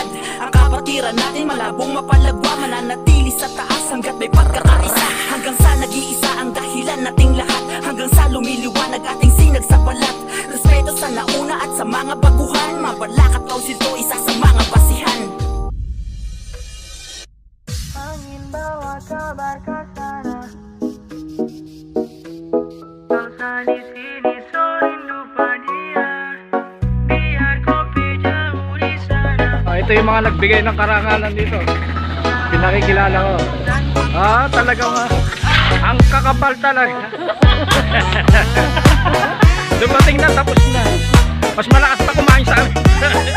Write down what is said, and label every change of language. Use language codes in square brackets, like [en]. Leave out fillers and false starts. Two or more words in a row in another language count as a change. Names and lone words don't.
[tl] Ang kapatiran natin malabong mapalagwa, mananatili sa taas hanggat may pagkakaisa. Hanggang sa nag-iisa ang dahilan nating lahat. Hanggang sa lumiliwanag ating sinag sa balat. Respeto sa nauna at sa mga baguhan. Mabalacat Council to, isa sa mga basihan. [id] Angin bawa kabar ke sana. Bangsa di sini so rindu dia. Biar kopi jauh di sana. [tl] Ito yung mga nagbigay ng karangalan dito. Pinakikilala ko. Talagang ang kakapal talaga. Dumating na, tapos na. Mas malakas pa kumain sa amin.